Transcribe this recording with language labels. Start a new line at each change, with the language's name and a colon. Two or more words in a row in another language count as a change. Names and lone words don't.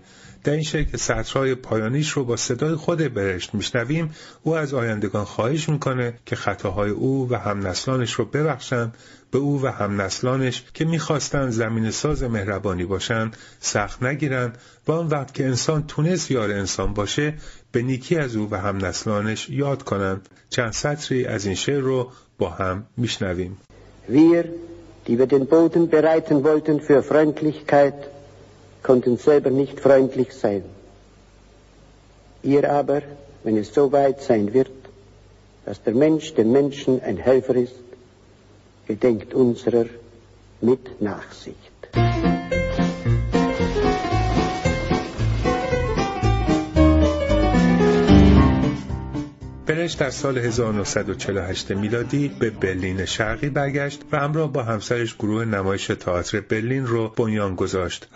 Persian: در این شعر که سطرهای پایانیش رو با صدای خود برشت میشنویم، او از آیندگان خواهش میکنه که خطاهای او و همنسلانش رو ببخشن، به او و همنسلانش که میخواستن زمین ساز مهربانی باشن سخت نگیرن و آن وقت که انسان تونست یار انسان باشه به نیکی از او و همنسلانش یاد کنن. چند سطری از این شعر رو با هم میشنویم.
German: Wir, die wir den Boden bereiten wollten für Freundlichkeit, konnten selber nicht freundlich sein. Ihr aber, wenn es so weit sein wird, dass der Mensch dem Menschen ein Helfer ist, gedenkt unserer mit Nachsicht.
Persian: برشت در سال 1948 میلادی به برلین شرقی برگشت و همراه با همسرش گروه نمایش تئاتر برلین رو بنیان گذاشت.